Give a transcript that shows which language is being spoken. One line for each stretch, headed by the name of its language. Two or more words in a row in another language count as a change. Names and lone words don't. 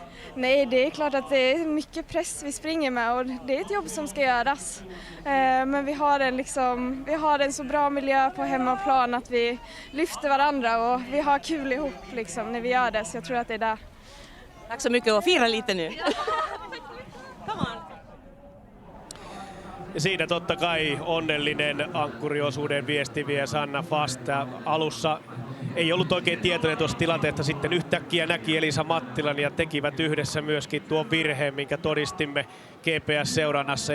Swedish: Nej, det är klart att det är mycket press vi springer med och det är ett jobb som ska göras. Men vi har en så bra miljö på hemmaplan att vi lyfter varandra och vi har kul ihop liksom, när vi gör det, så jag tror att det är där. Tack så mycket och fira lite nu.
Finnish: Siinä totta kai onnellinen ankkuriosuuden viestiviä Sanna Fast. Alussa ei ollut oikein tietoinen tuosta tilanteesta, sitten yhtäkkiä näki Elisa Mattilan ja tekivät yhdessä myöskin tuon virheen, minkä todistimme GPS-seurannassa.